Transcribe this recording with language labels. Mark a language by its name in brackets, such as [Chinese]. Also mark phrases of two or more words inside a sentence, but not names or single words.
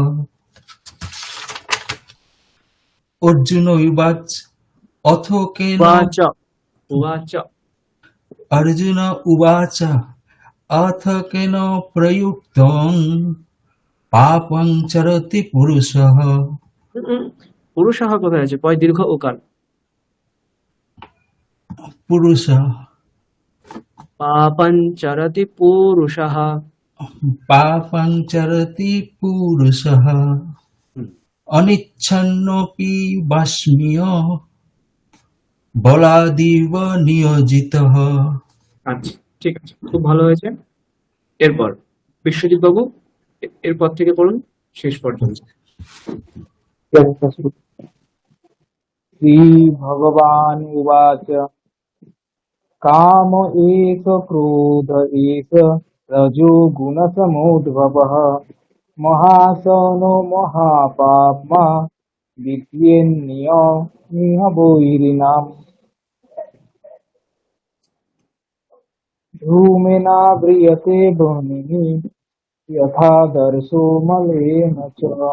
[Sanskrit] अर्जुन उवाच अथ केन उवाच अर्जुन उवाच अथ केन प्रयुक्तं पापं चरति पुरुषः [Bangla] পুরুষः কোথায় আছে? পয় দীর্ঘ ওকার। [Sanskrit] पुरुषः পাপং চরতি পুরুষः पापं चरति पुरुषः अनिच्छन्नपि वास्म्य बलादिव नियोजितः। [Bangla] আচ্ছা, ঠিক আছে, খুব ভালো হয়েছে। এরপর বিশ্বজিৎ বাবু এরপর থেকে পড়ুন শেষ পর্যন্ত। [Sanskrit] श्रीभगवान् उवाच काम एष क्रोध एष रजोगुणसमुद्भवः महासनो महापाप्मा द्वितीयेन्नियमिह धूमेनाव्रियते वह्निः यथा दर्शो मलेन च